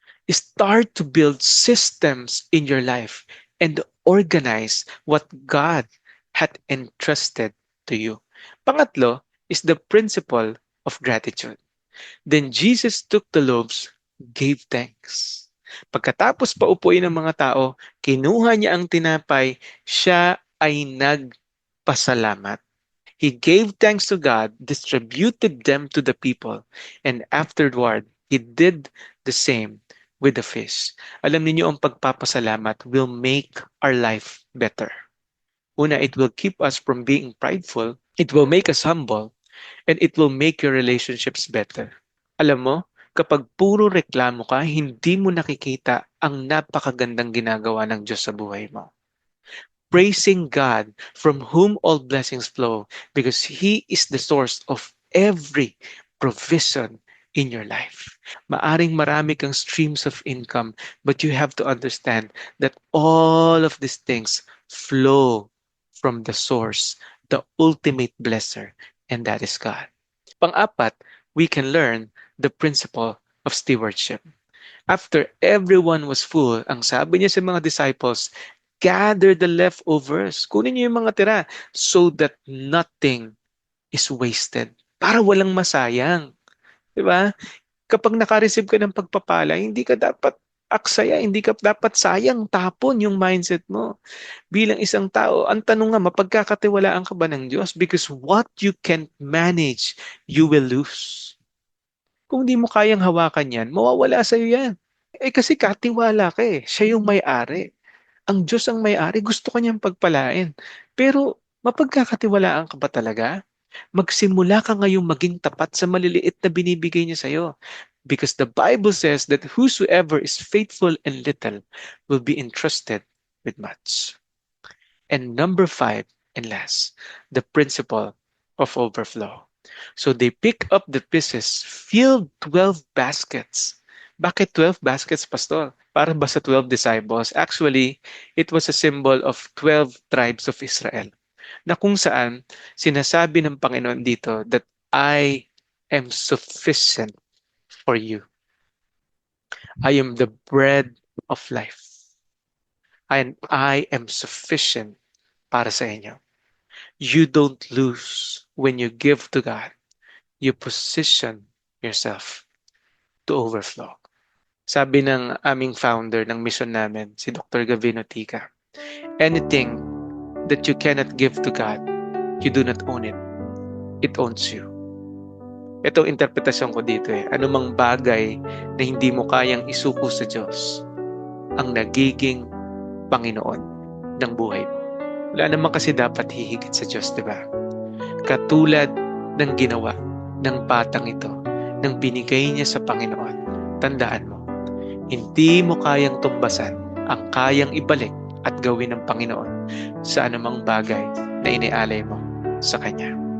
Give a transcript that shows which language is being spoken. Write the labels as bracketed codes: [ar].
[en] Start to build systems in your life and organize what God had entrusted to you. Pangatlo is the principle of gratitude. Then Jesus took the loaves, gave thanks. [tl] Pagkatapos paupuin ng mga tao, kinuha niya ang tinapay, siya ay nagpasalamat. [en] He gave thanks to God, distributed them to the people, and afterward, he did the same with the fish. [tl] Alam niyo ang pagpapasalamat [en] will make our life better. Una, it will keep us from being prideful. It will make us humble. And it will make your relationships better. [tl] Alam mo, kapag puro reklamo ka, hindi mo nakikita ang napakagandang ginagawa ng Diyos sa buhay mo. [en] Praising God from whom all blessings flow because He is the source of every provision in your life. [tl] Maaring marami kang [en] streams of income, but you have to understand that all of these things flow from the source, the ultimate blesser, and that is God. Pang-apat, we can learn the principle of stewardship. After everyone was full, [tl] ang sabi niya sa mga disciples, [en] gather the leftovers. [tl] Kunin niyo yung mga tira [en] so that nothing is wasted. [tl] Para walang masayang. Diba? Kapag naka-receive ka ng pagpapala, hindi ka dapat aksaya, hindi ka dapat sayang tapon yung mindset mo. Bilang isang tao, ang tanong nga, mapagkakatiwalaan ka ba ng Diyos? [en] Because what you can't manage, you will lose. [tl] Kung di mo kayang hawakan yan, mawawala sa'yo yan. Kasi katiwala ka eh. Siya yung may-ari. Ang Diyos ang may-ari, gusto ka niyang pagpalain. Pero mapagkakatiwalaan ka ba talaga? Magsimula ka ngayong maging tapat sa maliliit na binibigay niya sa'yo. [en] Because the Bible says that whosoever is faithful in little will be entrusted with much. And number 5 and last, the principle of overflow. So they pick up the pieces, filled 12 baskets. [tl] Bakit 12 baskets, Pastor? Para ba sa 12 disciples? [en] Actually, it was a symbol of 12 tribes of Israel. [tl] Na kung saan, sinasabi ng Panginoon dito [en] that I am sufficient for you. I am the bread of life. And I am sufficient [tl] para sa inyo. [en] You don't lose when you give to God. You position yourself to overflow. [tl] Sabi ng aming founder ng mission namin, si Dr. [en] Gavino Tica, anything that you cannot give to God, you do not own it. It owns you. [tl] Ito ang interpretasyon ko dito eh. Anumang bagay na hindi mo kayang isuko sa Diyos, ang nagiging Panginoon ng buhay mo. Wala naman kasi dapat hihigit sa Diyos, di ba? Katulad ng ginawa ng batang ito, ng binigay niya sa Panginoon, tandaan mo, hindi mo kayang tumbasan ang kayang ibalik at gawin ng Panginoon sa anumang bagay na inialay mo sa Kanya.